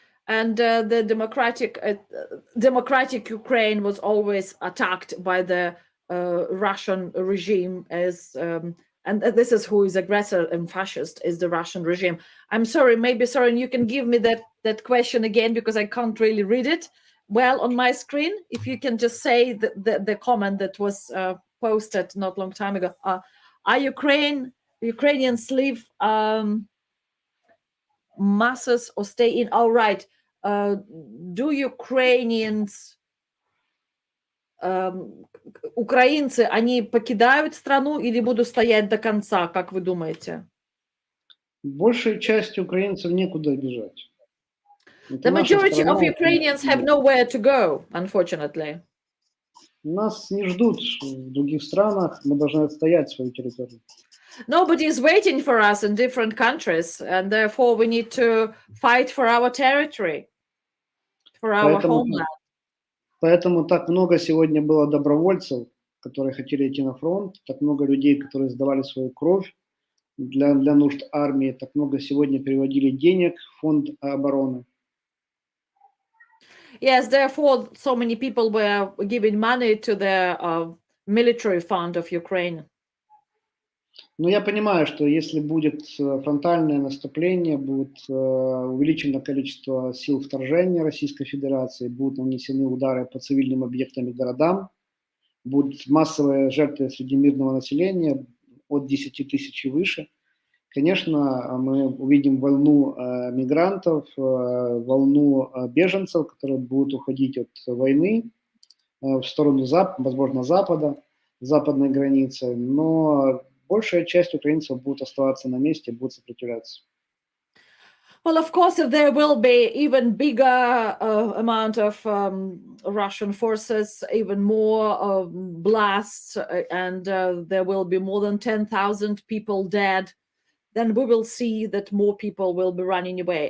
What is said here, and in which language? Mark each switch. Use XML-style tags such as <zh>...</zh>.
<en>And the democratic Ukraine was always attacked by the Russian regime as, and this is who is aggressor and fascist, is the Russian regime. I'm sorry, maybe Soren, you can give me that question again, because I can't really read it well on my screen. If you can just say the comment that was posted not long time ago. Are Ukrainians leave masses or stay in? All right. Do Ukrainians,</en> <ru>украинцы, они покидают страну или будут стоять до конца, как вы думаете? Большей части украинцев некуда бежать.</ru> <en>The majority of Ukrainians have nowhere to go, unfortunately.</en> <ru>Нас не ждут в других странах, мы должны отстоять свою территорию.</ru> <en>Nobody is waiting for us in different countries, and therefore we need to fight for our territory, for our homeland.</en> <ru>Поэтому так много сегодня было добровольцев, которые хотели идти на фронт, так много людей, которые сдавали свою кровь для нужд армии, так много сегодня переводили денег в фонд обороны.</ru> <en>Yes, therefore so many people were giving money to the military fund of Ukraine.</en> <ru>Но я понимаю, что если будет фронтальное наступление, будет увеличено количество сил вторжения Российской Федерации, будут нанесены удары по цивильным объектам и городам, будут массовые жертвы среди мирного населения от 10 тысяч и выше, конечно, мы увидим волну мигрантов, волну беженцев, которые будут уходить от войны в сторону, возможно, Запада, западной границы, но большая часть украинцев будут оставаться на месте, будут сопротивляться.</ru> <en>Well, of course, if there will be even bigger amount of Russian forces, even more blasts, and there will be more than 10,000 people dead, then we will see that more people will be running away.</en>